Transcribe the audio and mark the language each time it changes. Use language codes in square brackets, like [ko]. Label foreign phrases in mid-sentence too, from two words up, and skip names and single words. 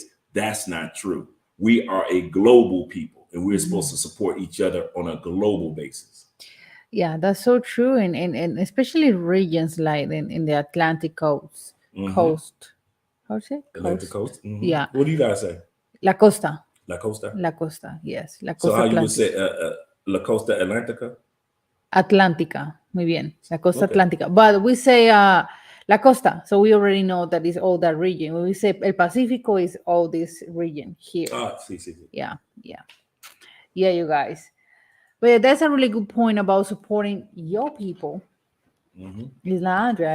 [en] That's not true. We are a global people, and we're supposed to support each other on a global basis. Yeah, that's so true. And especially regions like in the Atlantic coast. Coast. How to say? Atlantic coast? Yeah. What do you guys say? La Costa. La Costa? La Costa, yes. La Costa So how Atlantic. you would say La Costa Atlantica? [es] Atlántica. Muy bien. La Costa Atlántica. [en] But we say La Costa. So we already know that is all that region. When we say El Pacifico is all this region here. [es] Sí. [en] Yeah, you guys. But yeah, that's a really good point about supporting your people. It's not Andre.